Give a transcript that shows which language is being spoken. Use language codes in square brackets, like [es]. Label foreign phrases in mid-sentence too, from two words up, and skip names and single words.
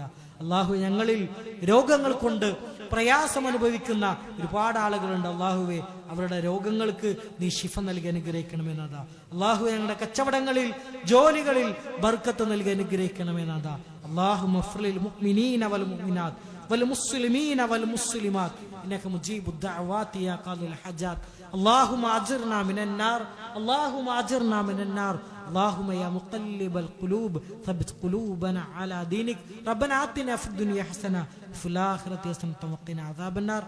[ml] അള്ളാഹു ഞങ്ങളിൽ രോഗങ്ങൾ കൊണ്ട് പ്രയാസം അനുഭവിക്കുന്ന ഒരുപാട് ആളുകളുണ്ട്. അള്ളാഹുവെ അവരുടെ രോഗങ്ങൾക്ക് നീ ശിഫ നൽകി അനുഗ്രഹിക്കണമെന്നതാ. അള്ളാഹു ഞങ്ങളുടെ കച്ചവടങ്ങളിൽ, ജോലികളിൽ ബർക്കത്ത് നൽകി അനുഗ്രഹിക്കണമെന്നതാ. [ar] اللهم اغفر للمؤمنين والمؤمنات والمسلمين والمسلمات إنك مجيب الدعوات يا قاضي الحاجات. اللهم أجرنا من النار، اللهم أجرنا من النار. اللهم يا مقلب القلوب ثبت قلوبنا على دينك. ربنا آتنا في الدنيا حسنة وفي الآخرة حسنة وقنا عذاب النار.